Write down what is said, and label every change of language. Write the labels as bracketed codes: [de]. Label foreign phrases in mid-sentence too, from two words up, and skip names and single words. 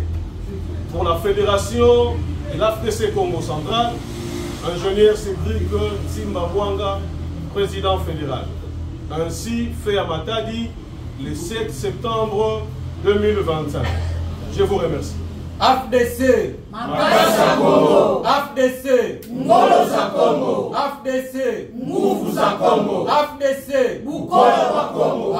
[fr] Pour la fédération de l'AFDC Congo central, ingénieur Cédric Tsimbabwanga, président fédéral. Ainsi fait à Matadi le 7 septembre 2025. Je vous remercie. AFDC, [ln] Makasa Congo. [fr] AFDC, [kg] Ngolo za Congo. [fr] AFDC, [sw] Nguvu za Congo. [fr] AFDC, [lu] Bukola wa Congo.